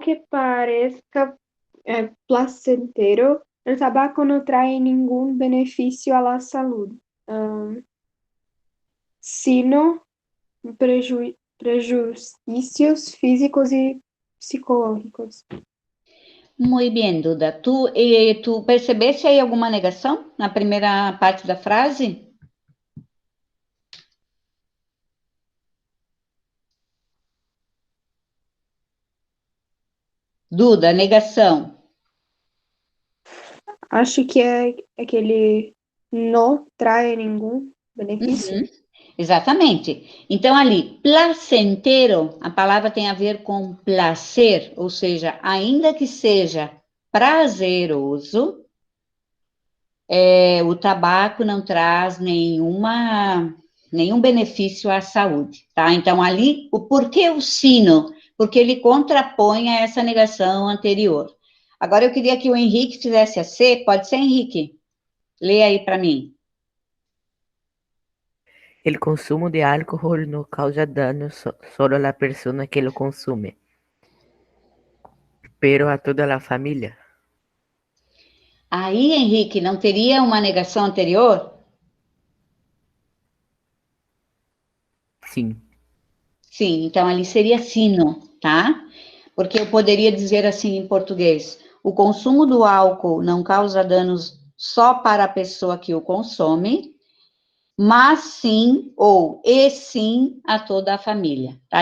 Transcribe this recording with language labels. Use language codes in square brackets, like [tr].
[es] parezca placentero, el tabaco no trae ningún beneficio a la salud, sino prejuicios físicos y psicológicos. [pt] Muito bem, Duda. Tu percebeste aí alguma negação na primeira parte da frase? Duda, negação. Acho que é aquele [es] no trae [pt] nenhum benefício. Exatamente. Então, ali, placentero, a palavra tem a ver com placer, ou seja, ainda que seja prazeroso, o tabaco não traz nenhum benefício à saúde, tá? Então, ali, por que o sino? Porque ele contrapõe a essa negação anterior. Agora, eu queria que o Henrique fizesse a C. Pode ser, Henrique? Lê aí para mim. [es] El consumo de alcohol no causa daño solo a la persona que lo consume, pero a toda la familia. [pt] Aí, Henrique, não teria uma negação anterior? Sim. Sim, então ali seria sino, tá? Porque eu poderia dizer assim em português: o consumo do álcool não causa danos só para a pessoa que o consome, mas sim, e sim, a toda a família, tá?